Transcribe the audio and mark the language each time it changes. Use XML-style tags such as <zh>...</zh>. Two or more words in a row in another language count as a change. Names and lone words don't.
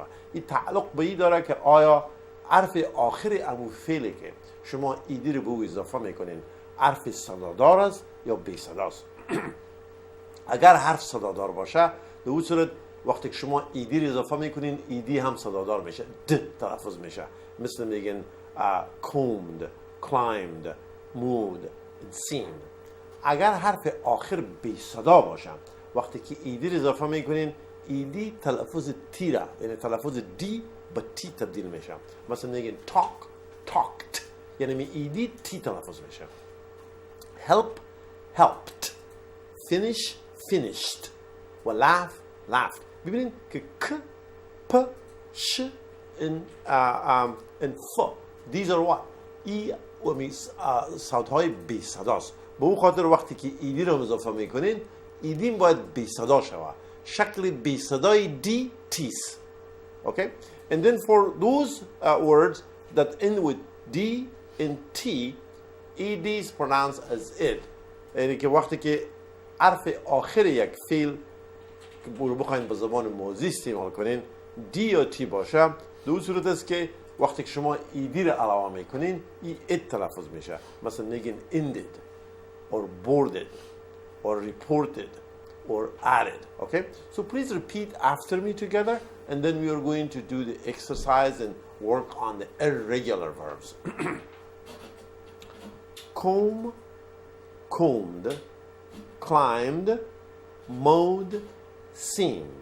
<fa>این تعلق به این داره که آیا حرف آخر امو فعلی که شما ایدی رو به او اضافه میکنین حرف صدادار است یا بی صداست. اگر حرف صدادار باشه، به اون صورت وقتی که شما ایدی رو اضافه میکنین، ایدی هم صدادار میشه، د تلفظ میشه. مثل میگن</fa> <en>combed, climbed, moved, seemed.</en> <fa>اگر حرف آخر بی صدا باشه، وقتی که ایدی رو اضافه میکنین، ایدی تلفظ تی را، یعنی تلفظ دی به تی تبدیل میشه. مثلا میگن</fa> <en>talk, talked،</en> <fa>یعنی می ایدی تی تلفظ میشه.</fa> <en>help, helped، finish, finished و laugh, laughed.</en> <fa>ببینید که ک، پ، ش and ف</fa> <en>these are what</en> <fa>ای و می صوت های بی صداست. به اون خاطر وقتی که ایدی رو اضافه میکنین، ایدی باید بی صدا شود. شکل بی صدای دی تیس.</fa> <en>Okay? And then for those words that end with D and T, ED is pronounced as id.</en> <fa>یعنی که وقتی که حرف آخر یک فعل که بخواین به زبان ماضی استعمال کنین دی یا تی باشه، دو صورت است که وقتی که شما ایدی را علاوه میکنین، ای اد تلفظ میشه. مثلا میگین</fa> <en>ended or boarded or reported or added. Okay? So please repeat after me together, and then we are going to do the exercise and work on the irregular verbs. Comb, combed, climbed, mowed, seamed.</en>